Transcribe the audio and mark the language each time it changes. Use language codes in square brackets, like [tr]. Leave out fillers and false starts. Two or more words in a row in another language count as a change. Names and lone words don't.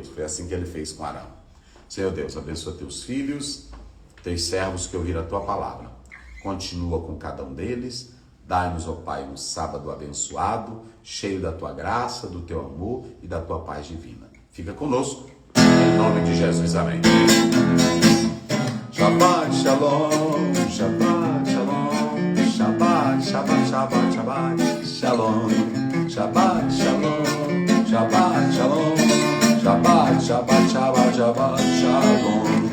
[pt] Foi assim que ele fez com Arão. Senhor Deus, abençoa teus filhos, teus servos que ouviram a tua palavra. Continua com cada um deles. Dai-nos, ó Pai, um sábado abençoado, cheio da tua graça, do teu amor e da tua paz divina. Fica conosco, em nome de Jesus. Amém. [he] שבת שלום, שבת שלום, שבת, שבת, שבת, שבת שלום, שבת שלום, שבת שלום, שבת, שבת, שבת, שבת שלום.